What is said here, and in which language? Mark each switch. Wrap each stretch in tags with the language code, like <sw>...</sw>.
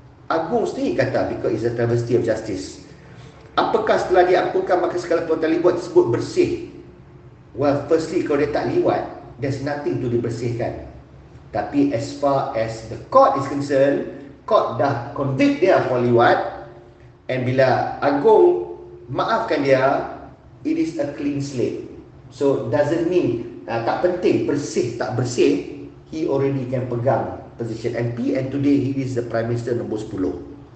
<ms>Agung sendiri kata</ms> <en>because it's a travesty of justice.</en> <ms>Apakah setelah diampunkan maka segala perbuatan liwat tersebut bersih?</ms> <en>Well, firstly,</en> <ms>kalau dia tak liwat,</ms> <en>there's nothing to dibersihkan. Tapi as far as the court is concerned, court dah convict dia for liwat, and</en> <ms>bila agung maafkan dia,</ms> <en>it is a clean slate. So doesn't mean</en> <ms>tak penting bersih tak bersih,</ms> <en>he already can pegang position MP, and today he is the Prime Minister nombor 10.</en>